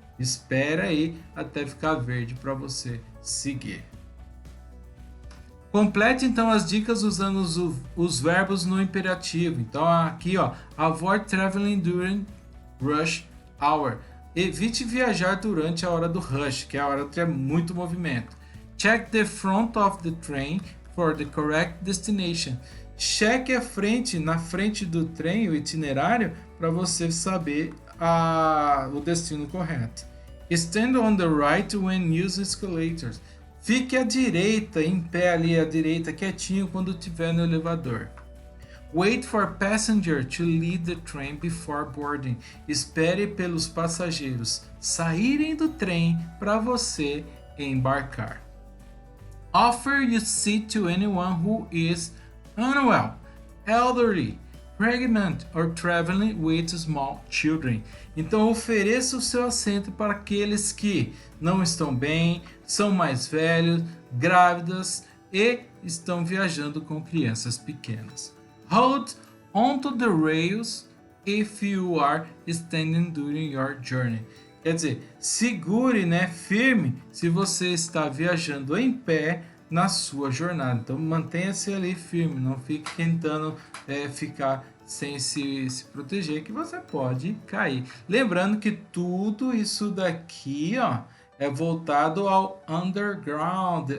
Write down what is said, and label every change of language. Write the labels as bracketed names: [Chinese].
[Portuguese] Espera aí até ficar verde para você seguir. Complete então as dicas usando os verbos no imperativo. Então aqui, ó, [English] avoid traveling during rush hour. [Portuguese] Evite viajar durante a hora do rush, que é a hora que é muito movimento. [English] Check the front of the train for the correct destination. [Portuguese] Cheque a frente, na frente do trem, o itinerário, para você saber o destino correto. [English] Stand on the right when using escalators. [Portuguese] Fique à direita, em pé ali à direita, quietinho quando estiver no elevador. [English] Wait for passenger to leave the train before boarding. [Portuguese] Espere pelos passageiros saírem do trem para você embarcar. [English] Offer your seat to anyone who is unwell, elderly, pregnant or traveling with small children. [Portuguese] Então ofereça o seu assento para aqueles que não estão bem, são mais velhos, grávidas e estão viajando com crianças pequenas. [English] Hold onto the rails if you are standing during your journey. [Portuguese] Quer dizer, segure, né, firme se você está viajando em pé na sua jornada. Então mantenha-se ali firme, não fique tentando ficar sem se proteger, que você pode cair. Lembrando que tudo isso daqui, ó, é voltado ao underground.